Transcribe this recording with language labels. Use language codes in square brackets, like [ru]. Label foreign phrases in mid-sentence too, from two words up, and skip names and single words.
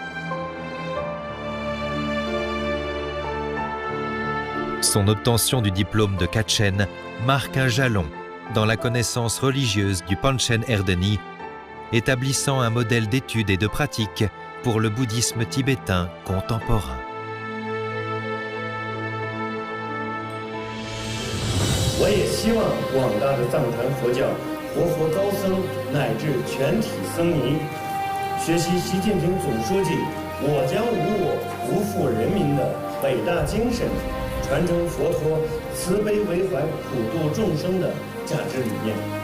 [fr] Son obtention du diplôme de Kachen marque un jalon dans la connaissance religieuse du Panchen Erdeni, établissant un modèle d'étude et de pratique pour le bouddhisme tibétain contemporain. [zh] 我也希望广大的藏传佛教活佛高僧乃至全体僧尼，学习习近平总书记“我将无我，不负人民”的伟大精神，传承佛陀慈悲为怀、普度众生的价值理念，